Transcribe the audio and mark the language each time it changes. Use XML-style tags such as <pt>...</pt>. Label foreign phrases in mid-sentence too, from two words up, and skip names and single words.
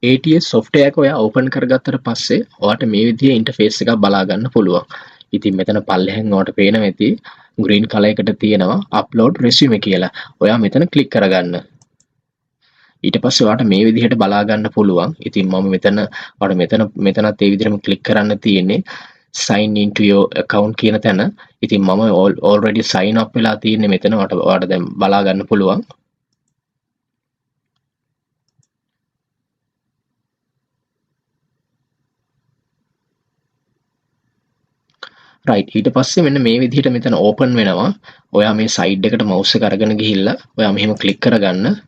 <en>ATS software</en> <si>එක ඔයා open කරගත්තට පස්සේ ඔයාට මේ විදිහේ interface එකක් බලා ගන්න පුළුවන්. ඉතින් මෙතන පල්ලෙහෙන් ඔයාට පේනවා ඇති</si> <en>green color</en> <si>එකට තියෙනවා</si> <en>upload resume</en> <si>කියලා. ඔයා මෙතන click කරගන්න. ඊට පස්සේ ඔයාට මේ විදිහට බලා ගන්න පුළුවන්. ඉතින් මම ඔයාට මෙතනත් ඒ විදිහටම click කරන්න තියෙන්නේ</si> <en>sign into your account</en> <si>කියන තැන. ඉතින් මම</si> <en>already sign up</en> <si>වෙලා තියෙන්නේ මෙතන. ඔයාට දැන් බලා ගන්න පුළුවන්. right ඊට පස්සේ මෙන්න මේ විදිහට මෙතන open වෙනවා. ඔයා මේ side එකට mouse එක අරගෙන ගිහිල්ලා ඔයා මෙහෙම click කරගන්න.</si>